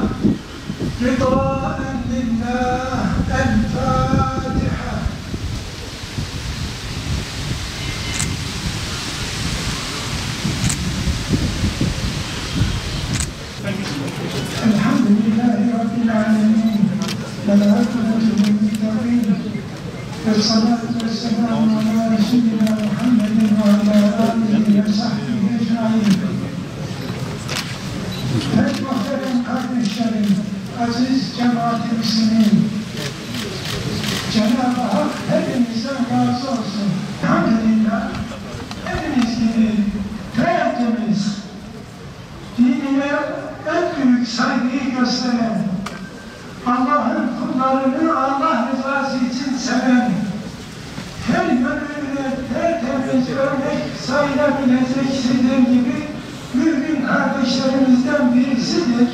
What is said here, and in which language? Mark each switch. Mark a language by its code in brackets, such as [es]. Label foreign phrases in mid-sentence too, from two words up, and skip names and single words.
[ar] رضاً لله. El-Fatiha. الحمد لله رب العالمين. والصلاة والسلام على رسولنا محمد وعلى آله وصحبه أجمعين. [tr] aziz cemaat-i müslimin, Cenab-ı Hak hepimizden razı olsun. Elhamdülillah, hepimiz gibi tertemiz, dinine en büyük saygıyı gösteren, Allah'ın kullarını Allah rızası için seven, her yönüyle tertemiz örnek sayılabilecek sizler gibi mümin kardeşlerimizden birisidir.